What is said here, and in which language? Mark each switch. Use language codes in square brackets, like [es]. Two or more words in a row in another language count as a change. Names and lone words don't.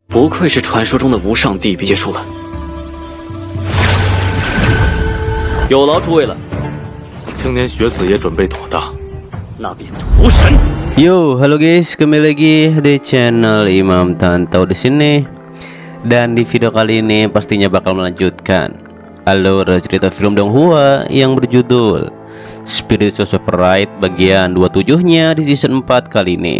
[zh] 不愧是传说中的无上帝，结束了。有劳诸位了，青年学子也准备妥当。那便屠神。 [id] Yo, halo guys, kembali lagi di channel Imam Tantau di sini. Dan di video kali ini pastinya bakal melanjutkan alur cerita film Donghua yang berjudul Spirit of Right bagian 27-nya di season 4 kali ini.